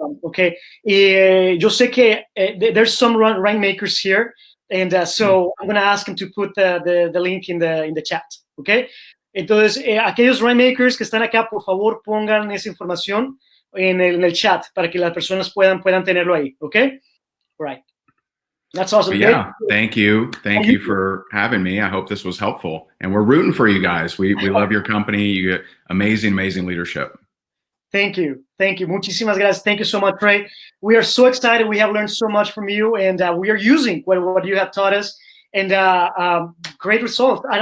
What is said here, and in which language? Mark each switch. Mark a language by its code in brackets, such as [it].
[en] Okay, [es] y yo sé que [en] there's some rank makers here, and so I'm going to ask him to put the link in the chat, okay? [es] Entonces, aquellos rank makers que están acá, por favor, pongan esa información en el chat para que las personas puedan tenerlo ahí, okay? [en] Right. That's awesome. But yeah, thank you for having me. I hope this was helpful, and we're rooting for you guys. We love your company. You get amazing leadership. Thank you. [es] Muchísimas gracias. [en] Thank you so much, Ray. We are so excited. We have learned so much from you, and we are using what you have taught us, and great results.